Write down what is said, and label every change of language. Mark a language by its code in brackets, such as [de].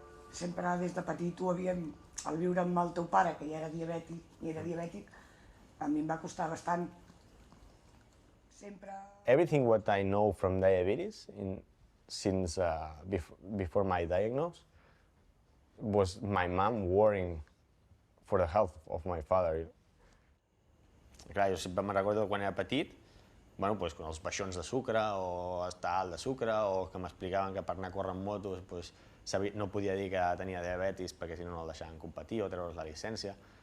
[ca] Sempre des de petit al viure amb el teu pare, que ja era diabètic, a mi em va costar bastant. [en] Everything what I know from diabetes since before my diagnosis was my mom worrying for the health of my father. [ca] Clar, jo sempre me'n recordo quan era petit, bueno, doncs, els baixons de sucre o estar alt de sucre o que m'explicaven que per anar a córrer amb motos doncs, no podia dir que tenia diabetis perquè si no el deixaven competir o treure's la llicència.